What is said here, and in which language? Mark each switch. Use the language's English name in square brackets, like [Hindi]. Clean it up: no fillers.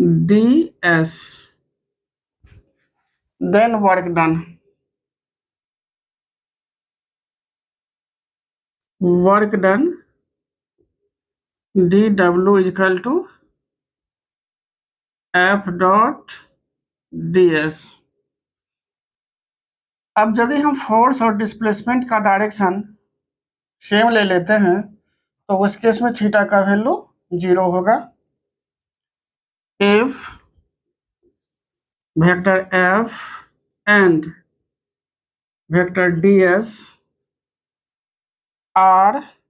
[English] ds, then work done dw is equal to f dot ds। [Hindi] अब यदि हम force और डिस्प्लेसमेंट का डायरेक्शन सेम ले लेते हैं तो उस केस में थीटा का वैल्यू 0 होगा। [English] if vector f and vector ds are